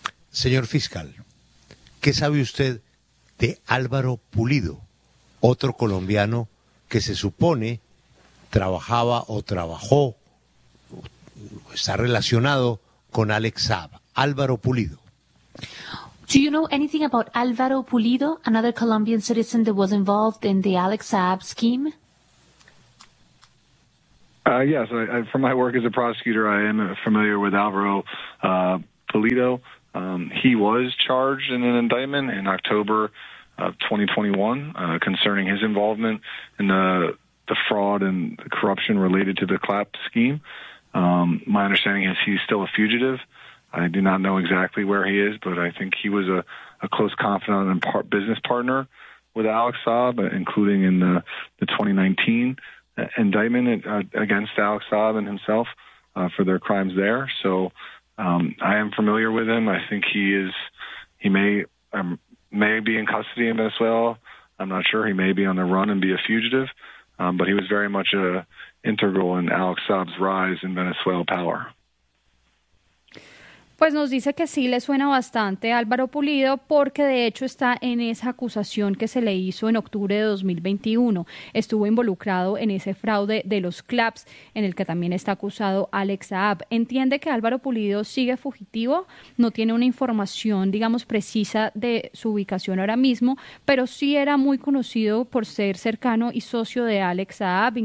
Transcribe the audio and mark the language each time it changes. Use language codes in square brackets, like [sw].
[es] Señor fiscal, ¿qué sabe usted de Álvaro Pulido, otro colombiano que se supone trabajaba o trabajó, está relacionado con Alex Saab, Álvaro Pulido? [en] Do you know anything about Alvaro Pulido, another Colombian citizen that was involved in the Alex Saab scheme? Yes, I, from my work as a prosecutor, I am familiar with Alvaro Pulido. He was charged in an indictment in October of 2021 concerning his involvement in the fraud and the corruption related to the CLAP scheme. My understanding is he's still a fugitive. I do not know exactly where he is, but I think he was a close confidant and business partner with Alex Saab, including in the 2019 indictment against Alex Saab and himself for their crimes there. So I am familiar with him. I think he is. He may be in custody in Venezuela. I'm not sure. He may be on the run and be a fugitive, but he was very much integral in Alex Saab's rise in Venezuela power. [es] Pues nos dice que sí le suena bastante a Álvaro Pulido porque de hecho está en esa acusación que se le hizo en octubre de 2021. Estuvo involucrado en ese fraude de los CLAPs en el que también está acusado Alex Saab. Entiende que Álvaro Pulido sigue fugitivo, no tiene una información, digamos, precisa de su ubicación ahora mismo, pero sí era muy conocido por ser cercano y socio de Alex Saab.